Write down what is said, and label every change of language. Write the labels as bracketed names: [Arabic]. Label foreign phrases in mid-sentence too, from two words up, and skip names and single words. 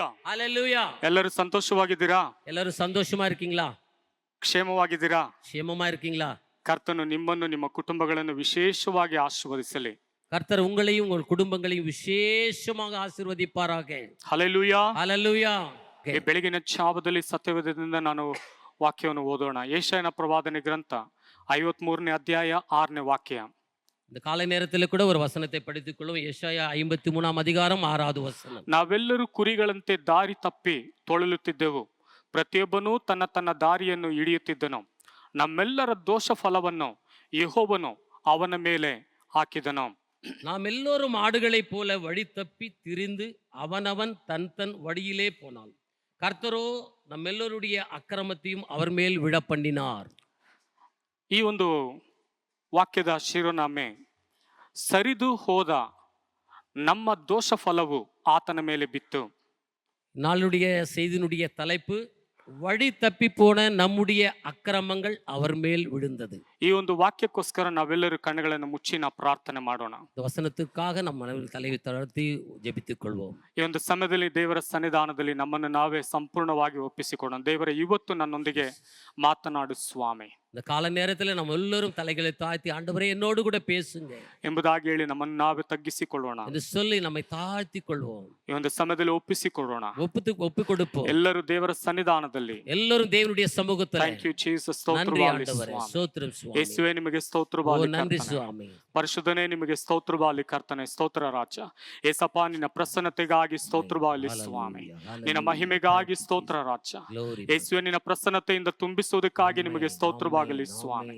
[Tamil] ஹalleluya. [Kannada] ಎಲ್ಲರೂ ಸಂತೋಷವಾಗಿದ್ದೀರಾ? [Tamil] எல்லாரும் சந்தோஷமா இருக்கீங்களா? [Kannada] ಕ್ಷೇಮವಾಗಿದ್ದೀರಾ? [Tamil] ಕ್ಷೇಮமா இருக்கீங்களா? [Kannada] ಕರ್ತನು ನಿಮ್ಮನ್ನು ನಿಮ್ಮ ಕುಟುಂಬಗಳನ್ನು ವಿಶೇಷವಾಗಿ ಆಶೀರ್ವದಿಸಲಿ. [Tamil] கர்த்தர் உங்களையும் உங்கள் குடும்பங்களையும் விசேஷமாக ஆசீர்வதிப்பாராக. [Kannada] ಹಲ್ಲೆಲೂಯಾ. [Tamil] ஹalleluya. [Kannada] ಈ ಬೆಳಗಿನ ಜಾವದಲ್ಲಿ ಸತ್ಯವೇದದಿಂದ ನಾನು ವಾಕ್ಯವನ್ನು ಓದೋಣ. ಯೆಶಾಯನ ಪ್ರವಾದನೆ ಗ್ರಂಥ 53ನೇ ಅಧ್ಯಾಯ 6ನೇ ವಾಕ್ಯ. [Tamil] இந்த காலை நேரத்தில் கூட ஒரு வசனத்தை படித்துக் கொள்வோம். ಯೆಶಾಯ 53ஆம் அதிகாரம் 6வது வசனம். [Kannada] ನಾವೆಲ್ಲರೂ ಕುರಿಗಳಂತೆ ದಾರಿ ತಪ್ಪಿ ತೊಳಲುತ್ತಿದ್ದೆವು, ಪ್ರತಿಯೊಬ್ಬನೂ ತನ್ನ ತನ್ನ ದಾರಿಯನ್ನು ಹಿಡಿಯುತ್ತಿದ್ದನು. ನಮ್ಮೆಲ್ಲರ ದೋಷ ಫಲವನ್ನು ಯೆಹೋವನು ಅವನ ಮೇಲೆ ಹಾಕಿದನು. [Tamil] நாம் எல்லோரும் ஆடுகளைப் போல வழி தப்பி திரிந்து அவனவன் தன் தன் வழியிலே போனான், கர்த்தரோ நம்மெல்லோருடைய ಅಕ್ರಮத்தையும் அவர் மேல் விழ பண்ணினார். [Kannada] ಈ ಒಂದು ವಾಕ್ಯದ ಶಿರೋನಾಮೆ, ಸರಿದು ಹೋದ ನಮ್ಮ ದೋಷ ಫಲವು ಆತನ ಮೇಲೆ ಬಿತ್ತು. [Tamil] நாளுடைய செய்தியினுடைய தலைப்பு, வழி தப்பி போன நம்முடைய அக்கிரமங்கள் அவர் மேல் விழுந்தது. [Kannada] ಈ ಒಂದು ವಾಕ್ಯಕ್ಕೋಸ್ಕರ ನಾವೆಲ್ಲರೂ ಕಣ್ಣುಗಳನ್ನು ಮುಚ್ಚಿ ನಾವು ಪ್ರಾರ್ಥನೆ ಮಾಡೋಣ. [Tamil] இந்த வசனத்துக்காக நம்ம மனதில் தலை தளர்த்தி ஜெபித்துக் கொள்வோம். [Kannada] ಈ ಒಂದು ಸಮಯದಲ್ಲಿ ದೇವರ ಸನ್ನಿಧಾನದಲ್ಲಿ ನಮ್ಮನ್ನು ನಾವೇ ಸಂಪೂರ್ಣವಾಗಿ ಒಪ್ಪಿಸಿಕೊಡೋಣ. ದೇವರ ಇವತ್ತು ನನ್ನೊಂದಿಗೆ ಮಾತನಾಡು ಸ್ವಾಮಿ. [Tamil] இந்த கால நேரத்தில் நம்ம எல்லாரும் தலைகளை தாழ்த்தி, ஆண்டவரே என்னோடு கூட பேசுங்க [Kannada] ಎಂಬುದಾಗಿ ಹೇಳಿ ನಮ್ಮನ್ನು ನಾವೇ ತಗ್ಗಿಸಿಕೊಳ್ಳೋಣ [Tamil] என்று சொல்லி நம்மை தாழ்த்தி கொள்வோம். [Kannada] ಈ ಒಂದು ಸಮಯದಲ್ಲಿ ಒಪ್ಪಿಸಿಕೊಳ್ಳೋಣ. [Tamil] ஒப்பு கொடுப்போம். [Kannada] ಎಲ್ಲರೂ ದೇವರ ಸನ್ನಿಧಾನದಲ್ಲಿ, [Tamil] எல்லாரும் தேவனுடைய சமூகத்தில். [English] thank you Jesus. [Tamil] நன்றி ஆண்டவரே, [Kannada] ಸ್ತೋತ್ರಂ ಸ್ವಾಮಿ. ಯೇಸುವೇ ನಿಮಗೆ ಸ್ತೋತ್ರವಾಗಲಿ. [Tamil] நன்றி ಸ್ವಾಮಿ. [Kannada] ಪರಿಶುದ್ಧನೇ ನಿಮಗೆ ಸ್ತೋತ್ರವಾಗಲಿ ಕರ್ತನೆ. ಸ್ತೋತ್ರ ರಾಜ ಏಸಪ್ಪ, ನಿನ್ನ ಪ್ರಸನ್ನತೆಗಾಗಿ ಸ್ತೋತ್ರವಾಗಲಿ ಸ್ವಾಮಿ. ನಿನ್ನ ಮಹಿಮೆಗಾಗಿ ಸ್ತೋತ್ರ ರಾಜ ಯೇಸುವೆ. ನಿನ್ನ ಪ್ರಸನ್ನತೆಯಿಂದ ತುಂಬಿಸುವುದಕ್ಕಾಗಿ ನಿಮಗೆ ಸ್ತೋತ್ರವಾಗಲಿ ಸ್ವಾಮಿ.